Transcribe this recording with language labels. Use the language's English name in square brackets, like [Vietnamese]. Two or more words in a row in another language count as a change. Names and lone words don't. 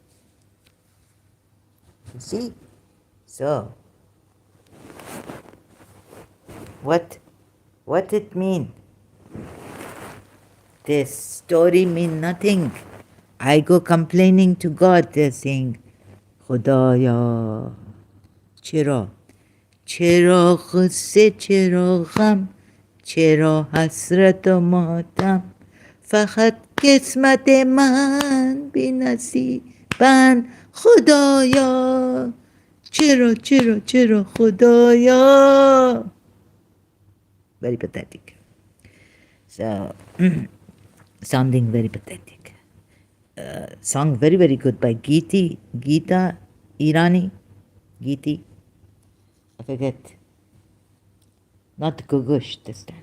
[English] You see? So, what it mean? This story mean nothing. I go complaining to God, they're saying, [Persian] خدایا، چرا، چرا غصه، چرا غم، چرا حسرت و ماتم, فقط قسمت من بی نصیبن خدایا چرا خدایا. [English] Very pathetic. So, sounding very pathetic. Song very, very good by Geeta Irani. Geeti. I forget. Not Gugush this time.